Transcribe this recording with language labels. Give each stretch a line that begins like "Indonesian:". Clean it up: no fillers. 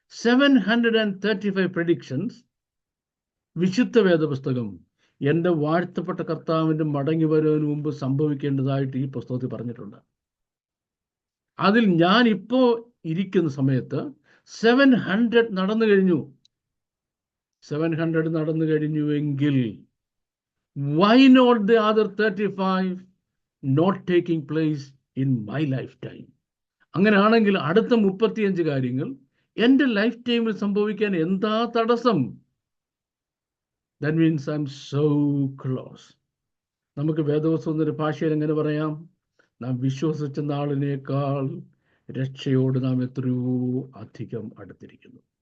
Malayalam: 735 predictions വിശുദ്ധ വേദപുസ്തകം എൻ്റെ വാഴ്ത്തപ്പെട്ട കർത്താവിൻ്റെ മടങ്ങി വരുന്നതിന് മുമ്പ് സംഭവിക്കേണ്ടതായിട്ട് ഈ പുസ്തകത്തിൽ പറഞ്ഞിട്ടുണ്ട്. അതിൽ ഞാൻ ഇപ്പോൾ ഇരിക്കുന്ന സമയത്ത് 700 നടന്നു കഴിഞ്ഞു. 700 നടന്നു കഴിഞ്ഞുവെങ്കിൽ
English: why not the other 35 not taking place in my lifetime?
Malayalam: അങ്ങനെയാണെങ്കിൽ അടുത്ത 35 കാര്യങ്ങൾ എൻ്റെ ലൈഫ് ടൈമിൽ സംഭവിക്കാൻ എന്താ തടസ്സം?
English: That means I'm so close.
Malayalam: നമുക്ക് വേദപുസ്തകത്തിൻ്റെ ഭാഷയിൽ എങ്ങനെ പറയാം? നാം വിശ്വസിച്ച നാളിനേക്കാൾ രക്ഷയോട് നാം എത്രയോ അധികം അടുത്തിരിക്കുന്നു.